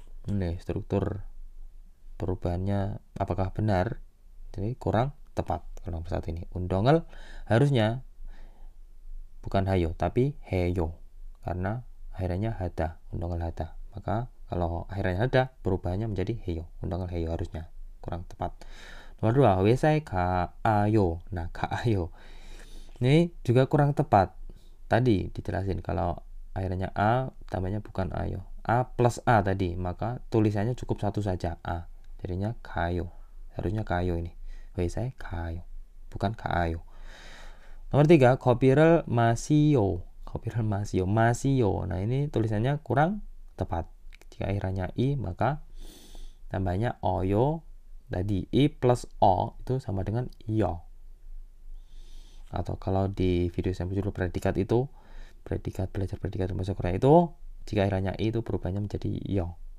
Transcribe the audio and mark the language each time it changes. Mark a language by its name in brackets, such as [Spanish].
[Indonesian] Ini struktur perubahannya apakah benar? Jadi kurang tepat. Kalau nomor 1 ini 운동을 harusnya bukan hayo tapi heyo karena akhirnya hada. 운동을 hada. Maka kalau akhirnya hada perubahannya menjadi heyo. 운동을 heyo harusnya kurang tepat. Nomor 2, [Korean] 회사에 가요. [Indonesian] Nah, 가요. Ini juga kurang tepat. Tadi dijelasin kalau akhirnya a tambahnya bukan ayo. A plus a tadi, maka tulisannya cukup satu saja a. Jadinya 가요. Harusnya 가요 ini. [Korean] 회사에 가요. [Indonesian] Bukan 가요. Nomor 3, [Korean] 커피를 마시요. 커피를 마시요. 마시요. [Indonesian] Nah, ini tulisannya kurang tepat. Jika akhirnya i, maka tambahnya oyo. Tadi i plus o itu sama dengan iyo. Atau kalau di video saya berjudul predikat itu, predikat belajar predikat bahasa Korea itu, jika akhirnya i itu perubahannya menjadi yo.